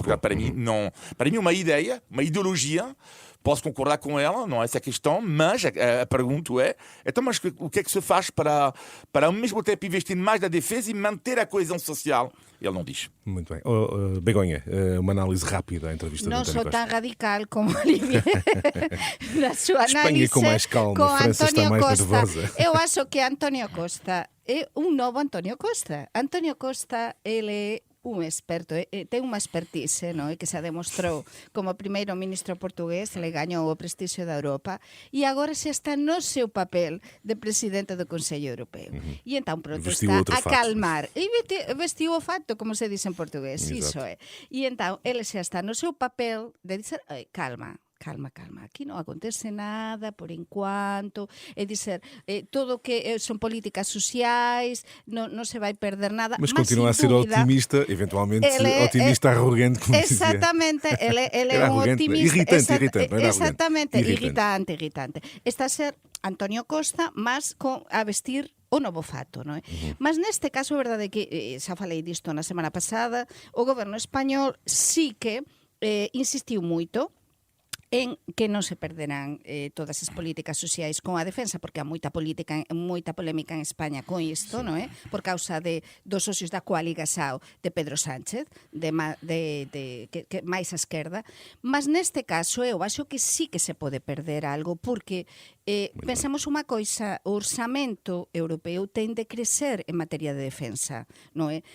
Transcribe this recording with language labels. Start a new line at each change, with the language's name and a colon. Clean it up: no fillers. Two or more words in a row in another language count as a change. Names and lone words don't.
Portuguese: porque para mim uma ideia, uma ideologia, posso concordar com ela, não é essa a questão, mas a pergunta é, então, mas o que é que se faz para ao mesmo tempo investir mais na defesa e manter a coesão social? Ele não diz. Muito bem. Begonha, uma análise rápida à entrevista de
Galician: Non
Portuguese: António
Galician: sou
Portuguese: Costa.
Galician: tan radical como Olivier na súa
Portuguese: Espanha
Galician: análise com máis calma, con
Portuguese: França está
Galician: Antonio máis Costa.
Portuguese: nervosa.
Galician: Eu acho que Antonio Costa é un novo Antonio Costa. Antonio Costa, ele é un experto, ten unha expertise, no? Que se demostrou como primeiro ministro portugués, le gañou o prestixio da Europa e agora se está no seu papel de presidente do Consello Europeo. E entón pronto
Portuguese: Vestiu
Galician: está
Portuguese: outro
Galician: a
Portuguese: fato.
Galician: calmar. E vestiu o fato, como se dice en portugués,
Portuguese: Exato.
Galician: iso é. E entón ele xa está no seu papel de dizer, calma, aquí non acontece nada por enquanto, é dizer, todo o que son políticas sociais, non se vai perder nada,
Portuguese: Mas continua a ser
Galician: dúvida,
Portuguese: otimista, eventualmente
Galician: ele
Portuguese: otimista arrogante, como dizia.
Galician: exactamente, ele é
Portuguese: Era
Galician: un
Portuguese: arrogante, optimista,
Galician: irritante, non era arrogante. exactamente,
Portuguese: Irritante.
Galician: irritante. Está a ser Antonio Costa, mas a vestir o novo fato, non é? Mas neste caso, a verdade é que, xa falei disto na semana pasada, o goberno español sí que insistiu moito en que non se perderán todas as políticas sociais con a defensa, porque há moita polémica en España con isto, non é? Por causa dos socios da coaligação de Pedro Sánchez, que máis a esquerda, mas neste caso eu acho que sí que se pode perder algo, porque pensamos unha coisa, o orçamento europeu ten de crecer en materia de defensa, non é?